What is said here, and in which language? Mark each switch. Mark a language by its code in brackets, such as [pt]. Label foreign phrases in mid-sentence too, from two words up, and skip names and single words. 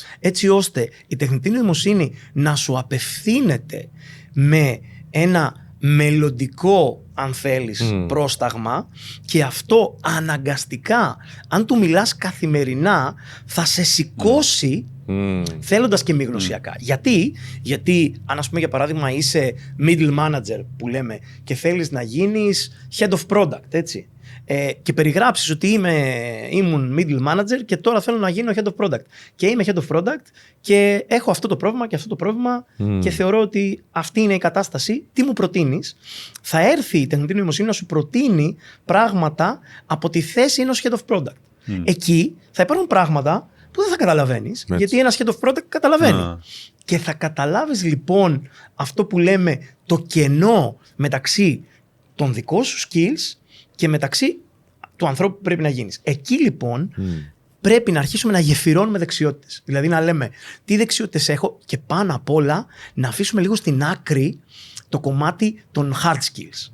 [el] Έτσι ώστε η τεχνητή νοημοσύνη να σου απευθύνεται με ένα μελλοντικό, αν θέλεις, πρόσταγμα, και αυτό αναγκαστικά, αν του μιλάς καθημερινά, θα σε σηκώσει θέλοντας και μη γνωσιακά. Γιατί αν, ας πούμε, για παράδειγμα είσαι [en] middle manager [el] που λέμε και θέλεις να γίνεις [en] head of product, [el] έτσι, και περιγράψεις ότι ήμουν [en] middle manager [el] και τώρα θέλω να γίνω [en] head of product [el] και είμαι [en] head of product [el] και έχω αυτό το πρόβλημα και αυτό το πρόβλημα και θεωρώ ότι αυτή είναι η κατάσταση, τι μου προτείνεις? Θα έρθει η τεχνητή νοημοσύνη να σου προτείνει πράγματα από τη θέση ενός [en] head of product. [el] Εκεί θα υπάρχουν πράγματα που δεν θα καταλαβαίνεις, γιατί ένας [en] head of product [el] καταλαβαίνει. Και θα καταλάβεις λοιπόν αυτό που λέμε το κενό μεταξύ των δικών σου skills και μεταξύ του ανθρώπου που πρέπει να γίνεις. Εκεί λοιπόν πρέπει να αρχίσουμε να γεφυρώνουμε δεξιότητες. Δηλαδή να λέμε τι δεξιότητες έχω και πάνω απ' όλα να αφήσουμε λίγο στην άκρη το κομμάτι των [en] hard skills.